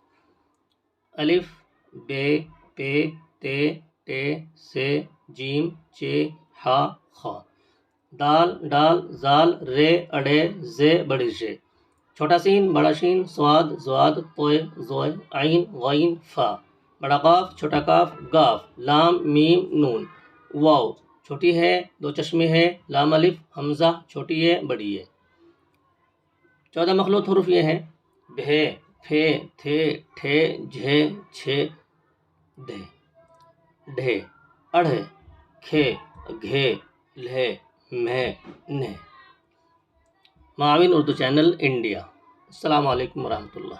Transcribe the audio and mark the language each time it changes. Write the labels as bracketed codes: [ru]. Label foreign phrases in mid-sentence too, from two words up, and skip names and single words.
[ur] الف بے پے تے ٹے سے جیم چے ہا خا، دال ڈال زال رے اڑے زے بڑی ژے، چھوٹا سین بڑا شین سواد زواد طوئے زوئے عین غین فا، بڑا قاف چھوٹا کاف گاف لام میم نون، واو چھوٹی ہے دو چشمے ہے لام الف حمزہ چھوٹی ہے بڑی ہے۔ 14 مخلوط حروف یہ ہیں: بھے پھے تھے ٹھے جھے چھے دھے ڈھے اڑھے کھے گھے لھے مہ نہ۔ معاون اردو چینل انڈیا۔ السلام علیکم ورحمۃ اللہ۔